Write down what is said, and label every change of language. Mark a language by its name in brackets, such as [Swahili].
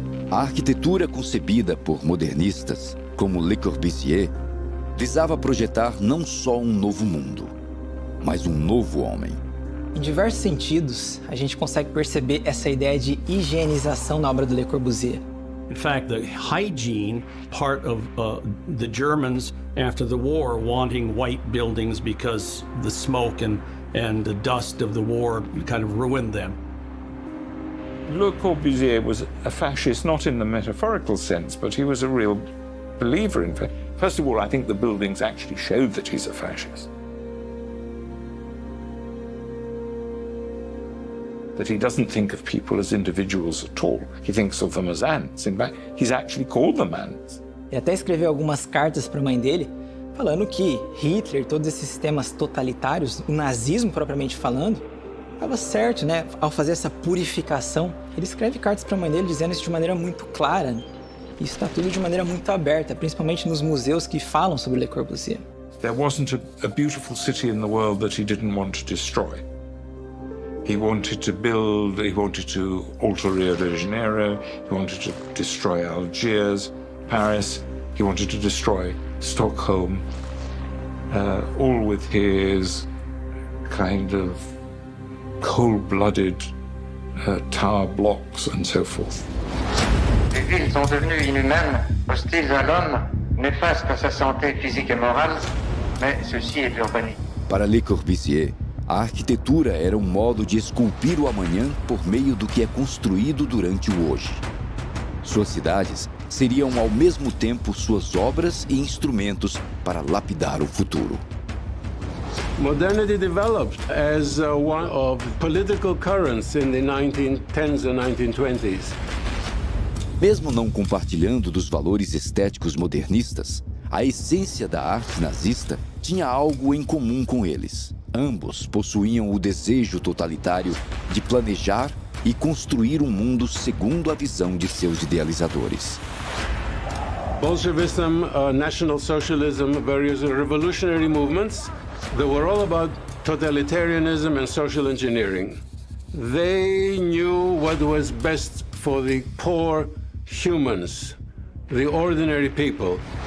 [Portuguese] A arquitetura concebida por modernistas, como Le Corbusier, visava projetar não só um novo mundo, mas um novo homem. Em diversos sentidos, a gente consegue perceber essa ideia de higienização na obra do Le Corbusier. [English] In fact, the hygiene part of the Germans after the war wanting white buildings because the smoke and the dust of the war kind of ruined them. Le Corbusier was a fascist, not in the metaphorical sense, but he was a real believer in fact. First of all, I think the buildings actually show that he's a fascist. That he doesn't think of people as individuals at all. He thinks of them as ants. In fact, he's actually called them ants. [Portuguese] Ele até escreveu algumas cartas para a mãe dele, falando que Hitler, todos esses sistemas totalitários, o nazismo propriamente falando, estava certo, né? Ao fazer essa purificação, ele escreve cartas para a mãe dele dizendo isso de maneira muito clara. Isso está tudo de maneira muito aberta, principalmente nos museus que falam sobre Le Corbusier. [English] There wasn't a beautiful city in the world that he didn't want to destroy. He wanted to build, he wanted to alter Rio de Janeiro, he wanted to destroy Algiers, Paris, he wanted to destroy Stockholm, all with his kind of cold-blooded tower blocks and so forth. [French] Les villes sont devenues inhumaines, hostiles à l'homme, néfastes à sa santé physique et morale, mais ceci est l'urbanisme. [Portuguese] Para Le Corbusier, a arquitetura era um modo de esculpir o amanhã por meio do que é construído durante o hoje. Suas cidades seriam ao mesmo tempo suas obras e instrumentos para lapidar o futuro. [English] Modernity developed as one of political currents in the 1910s and 1920s. [Portuguese] Mesmo não compartilhando dos valores estéticos modernistas, a essência da arte nazista tinha algo em comum com eles. Ambos possuíam o desejo totalitário de planejar e construir um mundo segundo a visão de seus idealizadores. [English] Bolshevism, National Socialism, various revolutionary movements, they were all about totalitarianism and social engineering. They knew what was best for the poor humans, the ordinary people.